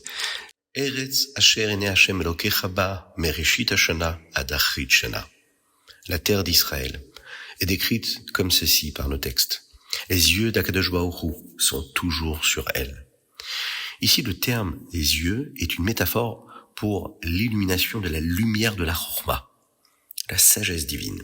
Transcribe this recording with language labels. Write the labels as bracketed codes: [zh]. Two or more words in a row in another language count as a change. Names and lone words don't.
[he] ארץ אשר עיני ה' אלוקיך בה מרשית השנה עד אחרית שנה. [fr] La terre d'Israël est décrite comme ceci par nos textes. Les yeux d' [he] הקדוש ברוך הוא [fr] sont toujours sur elle. Ici, le terme « les yeux » est une métaphore pour l'illumination de la lumière de la Chorma, la sagesse divine.